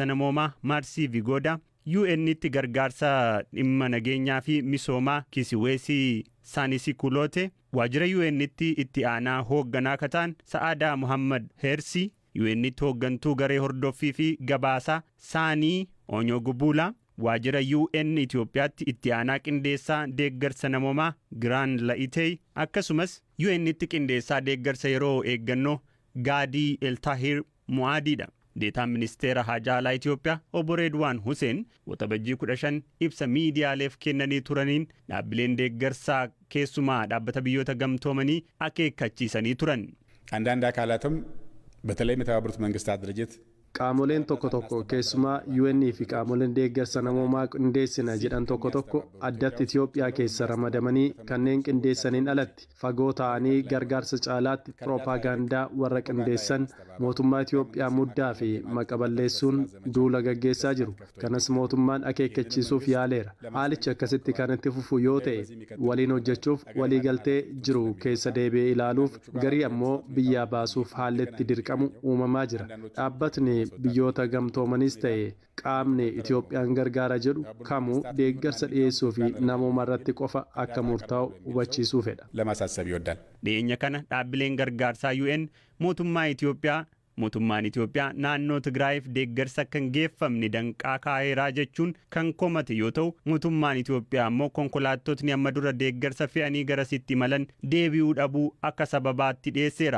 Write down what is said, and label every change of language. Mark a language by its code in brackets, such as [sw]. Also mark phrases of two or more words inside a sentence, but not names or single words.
[om] namoomaa Maarsii Vigoodaa, UN'tti gargaarsa dhimma nageenyaa fi misoomaa Kisiweesii Saanisikuloote, waajjira UN'tti itti aanaa hoogganaa kataan Sa'aadaa Muhammad Heersii, UN'tti hooggantuu garee hordoffii fi gabaasaa Saanii Onyogubuulaa, waajjira UN Itoophiyaatti itti aanaa qindeessaa deeggarsa namoomaa Giraan La'itee, akkasumas UN'tti qindeessaa deeggarsa yeroo eeggannoo Gaadii Eltaahir Mu'aadiidha. Deetaan ministeera Haajaalaa Itoophiyaa obbo Redwaan Huseen waxabajjii 15 ibsa miidiyaaleef kennanii turaniin dhaabbileen deeggarsaa keessumaa dhaabbata biyyoota gamtoomanii akeekkachiisanii turan. [am] አንዳንድ አካላትም በተለይም የተባበሩት መንግስታት ድርጅት [om] qaamoleen tokko tokko keessumaa UN fi qaamoleen deeggarsa namoomaa qindeessina jedhan tokko tokko addatti Itoophiyaa keessa ramadamanii kanneen qindeessaniin alatti fagoo ta'anii gargaarsa caalaatti propaagandaa warra qindeessan mootummaa Itoophiyaa muddaa fi maqaballeessuun duula gaggeessaa jiru. Kanas mootummaan akeekkachiisuuf yaaleera. Haalichi akkasitti kan itti fufu yoo ta'e waliin hojjechuuf walii galtee jiru keessa deebi'ee ilaaluuf garii ammoo biyyaa baasuuf haalletti dirqamu uumamaa jira. Dhaabbatni biyyoota gamtoomanis ta'e qaamni Itoophiyaan gargaara jedhu kamuu deeggarsa dhiyeessuu fi namooma irratti qofa akka murtaa'u hubachiisuu fedha. [am] ለማሳሰብ ይወዳል። [om] Dhiyeenya kana dhaabbileen gargaarsaa UN mootummaan Itoophiyaa naannoo Tigraayiif deeggarsa kan geeffamne danqaa kaa'eeraa jechuun kan komate yoo ta'u, mootummaan Itoophiyaa ammoo konkolaattotni amma dura deeggarsa fe'anii garasitti imalan deebi'uu dhabuu akka sababaatti dhiyeesseera.